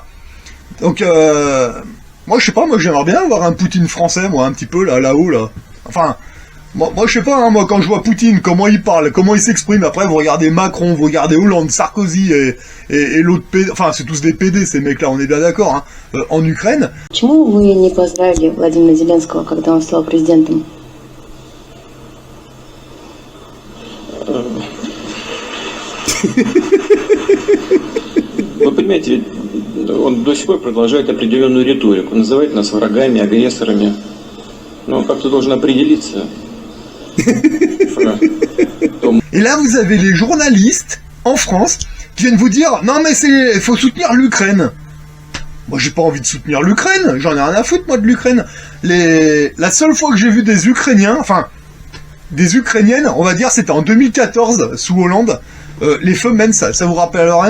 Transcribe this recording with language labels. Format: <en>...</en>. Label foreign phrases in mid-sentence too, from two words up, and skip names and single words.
<fr>Donc moi je sais pas, moi j'aimerais bien avoir un Poutine français, moi un petit peu là-haut là. Enfin moi je sais pas, hein, moi quand je vois Poutine, comment il parle, comment il s'exprime, après vous regardez Macron, vous regardez Hollande, Sarkozy et l'autre PD, enfin c'est tous des PD ces mecs-là, on est bien d'accord, hein, en Ukraine.</fr> <ru>Почему вы не поздравили Владимира Зеленского, когда он стал президентом? Вы понимаете, он до сих пор продолжает определенную риторику, называет нас врагами, агрессорами. Но он как-то должен определиться.</ru> <fr>Et là, vous avez les journalistes en France qui viennent vous dire non mais il faut soutenir l'Ukraine. Moi j'ai pas envie de soutenir l'Ukraine, j'en ai rien à foutre moi de l'Ukraine. La seule fois que j'ai vu des Ukrainiens, enfin des Ukrainiennes, on va dire c'était en 2014 sous Hollande, les femmes, ça vous rappelle rien?</fr>